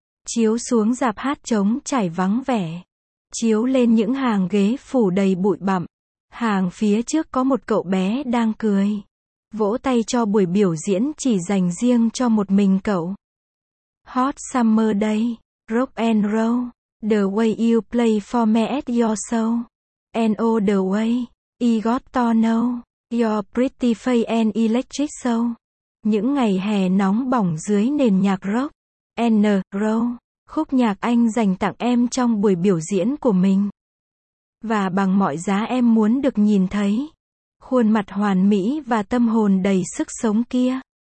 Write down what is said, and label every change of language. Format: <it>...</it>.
<vi>Chiếu xuống rạp hát trống trải vắng vẻ. Chiếu lên những hàng ghế phủ đầy bụi bặm. Hàng phía trước có một cậu bé đang cười. Vỗ tay cho buổi biểu diễn chỉ dành riêng cho một mình cậu.</vi> <en>Hot Summer Day, Rock and Roll. The way you play for me at your show. And oh the way, I got to know, your pretty face and electric show.</en> <vi>Những ngày hè nóng bỏng dưới nền nhạc rock, and roll, khúc nhạc anh dành tặng em trong buổi biểu diễn của mình. Và bằng mọi giá em muốn được nhìn thấy, khuôn mặt hoàn mỹ và tâm hồn đầy sức sống kia.</vi>